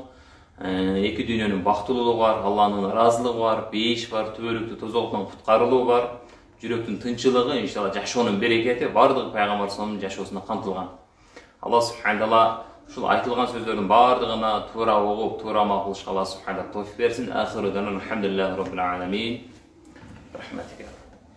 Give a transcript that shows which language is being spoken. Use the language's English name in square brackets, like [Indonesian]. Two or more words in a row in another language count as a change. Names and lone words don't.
[Kyrgyz] Эки дүйнөнүн бактылуулугу бар, Аллахнын ыраазылыгы бар, бейиш бар, түбөлүктүү тозоктон куткарылуу бар, жүрөктүн тынчылыгы, иншалла жашоонун берекети бардыгы пайгамбар [Arabic] صلى الله عليه وسلم [Kyrgyz] жашоосунда камтылган. Аллах [Arabic] سبحانه تعالى [Kyrgyz] Ушул айтылган сөздөрдүн баардыгына туура угуп, туура амал кылышка Алла субханаху тауфик берсин. [Arabic] آخر دعوانا الحمد لله رب العالمين. [Kyrgyz] Рахматика.